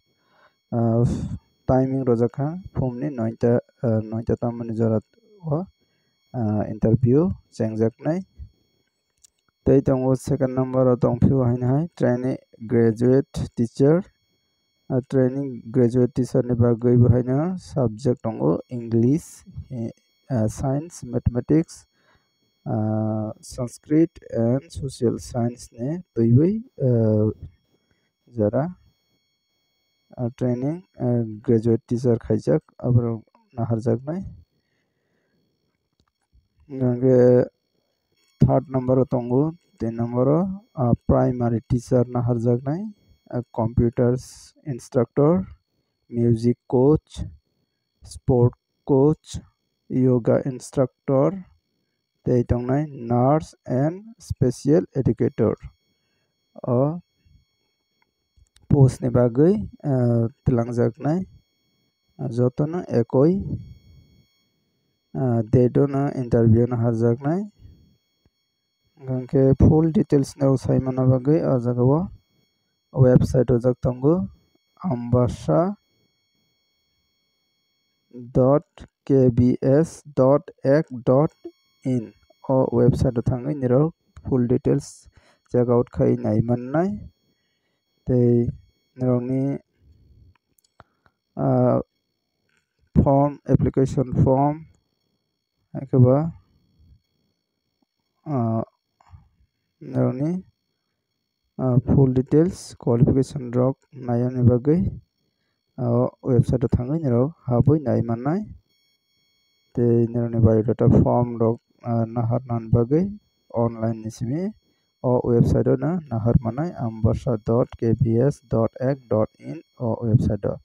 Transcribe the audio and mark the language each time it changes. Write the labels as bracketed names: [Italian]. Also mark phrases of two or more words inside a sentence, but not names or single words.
[Kok Borok] timing rojakha phumni 9ta tamani jorat o interview chengjaknai tei tongo second number o tongphio haina hai [English] trainee graduate teacher training graduate teacher [Kok Borok] ni bagui behaina subject tongo [English] English, science, mathematics, Sanskrit and social science [Kok Borok] ni tuiwi jara [English] training graduate teacher [Kok Borok] khaijak abrok naharjaknai gange third number tongo 3 number [English] primary teacher [Kok Borok] naharjaknai [English] computers instructor, music coach, sport coach, yoga instructor, [Kok Borok] tei tongnai [English] nurse and special educator [Kok Borok] post ni bagui tilangjaknai jotono ekoi date no interview no harjaknai ganke [English] full details [Kok Borok] no saimana bagui o jagao website ojak tongo ambasha.kbs.ac.in o website thangai nirok [English] full details check out [Kok Borok] khai nai mannai tei nirokni form [English] application form [Kok Borok] ekaba nirokni [English] full details [Kok Borok] qualification rok nayani bagui website thangai nirok habui nai mannai tei nirokni [English] biodata form [Kok Borok] rok naharnan bagui online ni simi o website no nahar manai ambasha.kbs.ac.in o website